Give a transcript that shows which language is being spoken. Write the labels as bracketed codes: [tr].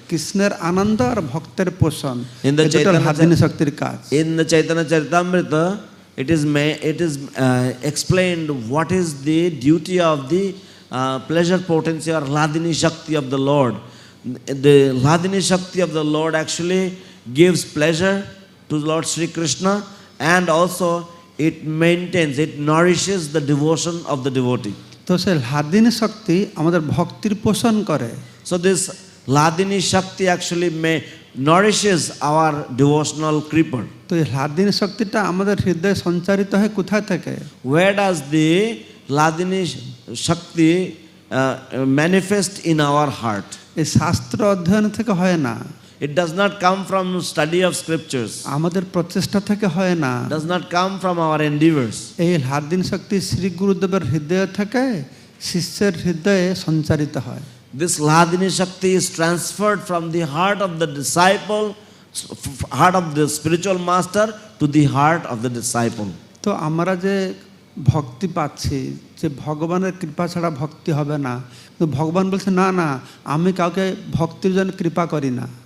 [bn] কৃষ্ণের আনন্দ আর ভক্তের পোষণ, এটা হ্লাদিনী শক্তির কাজ। [en] In the Chaitanya Charitamrita, it is explained what is the duty of the pleasure potency or Hladini Shakti of the Lord. The Hladini Shakti of the Lord actually gives pleasure to Lord Sri Krishna, and also it maintains, it nourishes the devotion of the devotee. [bn] তো সেই হ্লাদিনী শক্তি আমাদের ভক্তির পোষণ করে। [en] So this Hladini Shakti actually nourishes our devotional creeper. [bn] তো এই হ্লাদিনী শক্তিটা আমাদের হৃদয়ে সঞ্চারিত হয় কোথায় থেকে? [en] Where does the Hladini Shakti manifest in our heart? [bn] এই শাস্ত্র অধ্যয়ন থেকে হয় না। [en] It does not come from study of scriptures. [bn] আমাদের প্রচেষ্টা থেকে হয় না। [en] Does not come from our endeavors. [bn] এই হ্লাদিনী শক্তি শ্রী গুরুদেবের হৃদয় থেকে শিষ্যের হৃদয়ে সঞ্চারিত হয়। [en] This Hladini Shakti is transferred from the heart of the disciple, heart of the spiritual master to the heart of the disciple. [bn] তো আমরা যে ভক্তি পাচ্ছি, যে ভগবানের কৃপা ছাড়া ভক্তি হবে না, কিন্তু ভগবান বলছে না না, আমি কাউকে ভক্তির জন্য কৃপা করি না।